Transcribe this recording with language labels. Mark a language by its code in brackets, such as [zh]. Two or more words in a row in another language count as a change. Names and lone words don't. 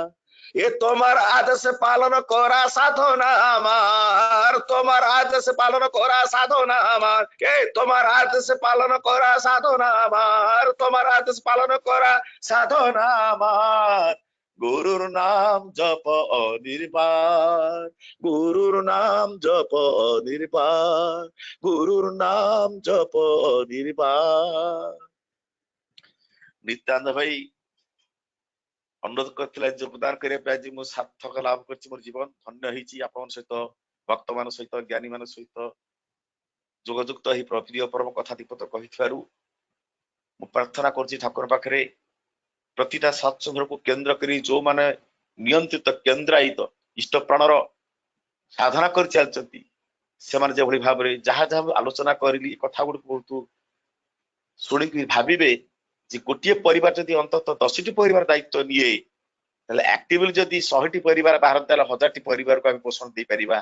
[bn] এ তোমার আদেশ পালন করা সাধনা আমার, তোমার আদেশ পালন করা সাধনা আমার, এ তোমার আদেশ পালন করা সাধনা আমার, তোমার আদেশ পালন করা সাধনা আমার, গুরুর নাম জপ অনির্বাণ, গুরুর নাম জপ অনির্বাণ, গুরুর নাম জপ অনির্বাণ। [or] নিত্যানন্দ ভাই ଅନୁରୋଧ କରିଥିଲା ଯୋଗଦାନ କରିବା ପାଇଁ ଆଜି ମୁଁ ସାର୍ଥକ ଲାଭ କରିଛି, ମୋର ଜୀବନ ଧନ୍ୟ ହେଇଛି। ଆପଣଙ୍କ ସହିତ, ଭକ୍ତ ମାନଙ୍କ ସହିତ, ଜ୍ଞାନୀ ମାନଙ୍କ ସହିତ ଯୋଗଯୁକ୍ତ ଏହି ପ୍ରିୟ ପରମ କଥା ଦୀପତ କହିଥିବାରୁ ମୁଁ ପ୍ରାର୍ଥନା କରୁଛି ଠାକୁର ପାଖରେ ପ୍ରତିଟା ସତ୍ସଙ୍ଗକୁ କେନ୍ଦ୍ର କରି ଯୋଉମାନେ ନିୟନ୍ତ୍ରିତ କେନ୍ଦ୍ରାୟିତ ଇଷ୍ଟ ପ୍ରାଣର ସାଧନା କରି ଚାଲିଛନ୍ତି, ସେମାନେ ଯେଭଳି ଭାବରେ ଯାହା ଯାହା ଆଲୋଚନା କରିଲି କଥା ଗୁଡିକୁ ବହୁତ ଶୁଣିକି ଭାବିବେ ଯେ ଗୋଟିଏ ପରିବାର ଯଦି ଅନ୍ତତଃ 10ଟି ପରିବାର ଦାୟିତ୍ୱ ନିଏ, ତାହେଲେ ଆକ୍ଟିଭଲି ଯଦି 100ଟି ପରିବାର ବାହାର ତାହେଲେ 1000ଟି ପରିବାରକୁ ଆମେ ପୋଷଣ ଦେଇପାରିବା।